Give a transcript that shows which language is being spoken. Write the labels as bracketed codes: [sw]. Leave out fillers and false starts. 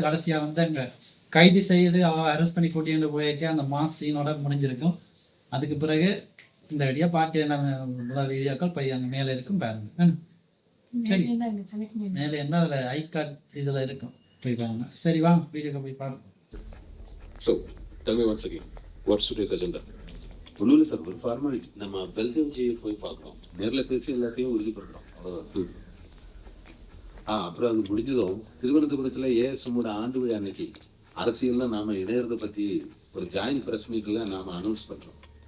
[ta] கடைசியாக வந்து அங்கே கைது செய்து அரெஸ்ட் பண்ணி கூட்டிகிட்டு போயிருக்கே அந்த மாஸ் சீனோட முடிஞ்சிருக்கும். அதுக்கு பிறகு இந்த வீடியோ பார்த்து என்ன வீடியோக்கள் போய் அங்கே மேலே இருக்கும் பாருங்க. சரி, மேலே என்ன அதில் ஐகார்ட் இதில் இருக்கும் போய் பாருங்க. சரி வாங்க வீடியோக்கு போய் பாருங்க. [en] So, tell me once again, what's today's agenda? [ta] ஒன்றும் இல்லை சார், ஒரு ஃபார்மாலிட்டி. நம்ம பெல்ஜியம் ஜியை போய் பார்க்குறோம், நேரில் பேசி எல்லாத்தையும் உறுதிப்படுறோம். அப்புறம் அது முடிஞ்சதும் திருவனந்தபுரத்தில் ஏஎஸ்எம்மோட ஆண்டு விழா அன்னைக்கு அரசியல்ல நாம இணையறதை பற்றி ஒரு ஜாயின்ட் ப்ரெஸ் மீட்டில் நாம அனௌன்ஸ் பண்ணுறோம்.